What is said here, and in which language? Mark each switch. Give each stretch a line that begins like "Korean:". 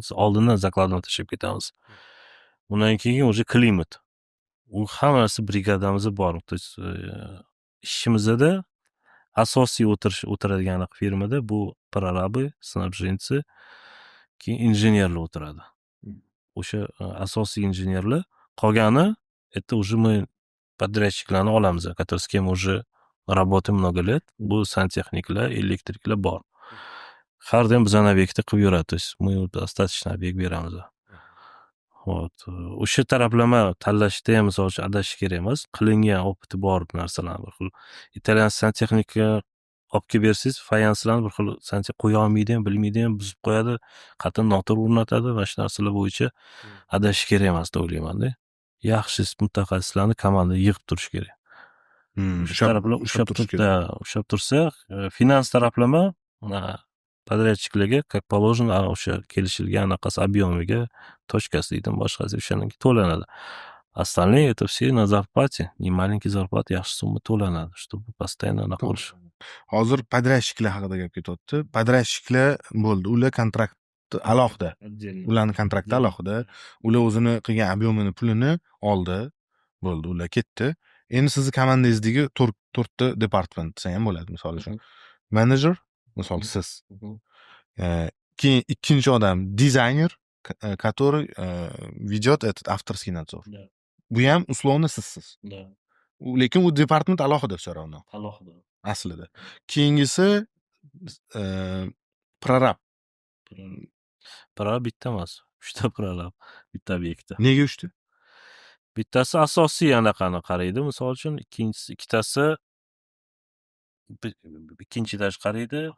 Uzbek: Biz oldindan zakladni tashlab ketamiz. Undan keyin o'sha klimat. U hammasi brigadamizda bor.
Russian: То есть
Uzbek: ishimizda asosiy o'tiradigan firmada bu prorabы, снабженцы, keyin injenerlar o'tiradi. O'sha asosiy injenerlar, qolgani
Russian: это уже мы
Uzbek: подрядчикlarni olamiz,
Russian: которые с кем уже работаем много лет.
Uzbek: Bu santexniklar, elektriklar bor. Har doim bizani obyektda qilib yuradi.
Russian: То есть мы достаточно
Uzbek: obyekt beramiz. Вот. O'sha taraflama tanlashda ham misol uchun adashish kerak emas. Qilingan opiti bor narsalar. Bir xil italyan santexnika olib kelib bersangiz, fayanslarni bir xil santexnika qo'ya olmaydi ham, bilmaydi ham, buzib qo'yadi, qattiq noto'g'ri o'rnatadi va shu narsalar bo'yicha adashish kerak emas deb o'ylayman-da. Yaxshi mutaxassislarni komandada yig'ib turish kerak. O'sha taraflar ushlab tursa, finans taraflama podrachchikligi
Russian: как положено
Uzbek: o'sha kelishilgan anaqasi объемiga точкasi deydimi boshqasi o'shaniki to'lanadi.
Russian: Остальные это все на зарплате. Не маленький зарплат,
Uzbek: yaxshi summa to'lanadi,
Russian: чтобы постоянно
Uzbek: anaqa bo'lish. Hozir podrachchiklar haqida gap ketyapti. Podrachchiklar bo'ldi, ular kontrakt alohida. Ularni kontrakti alohida. Ular o'zini qilgan объемini pulini oldi. Bo'ldi, ular ketdi. Endi sizni komandangizdagi 4 ta departament desa ham bo'ladi, misol uchun. Manager, misol siz. Keyin ikkinchi odam dizayner,
Russian: который ведет этот авторский надзор.
Uzbek: Bu ham условно sizsiz. Lekin u departament alohida
Russian: все равно.
Uzbek: Alohida. Aslida. Keyingisi prorab. Prorab bitta emas. 3 ta prorab bitta obyektda. Nega 3 ta? Bittasi asosiy anaqani qaraydi, misol uchun, ikkitasi ikkinchi etaj qaraydi.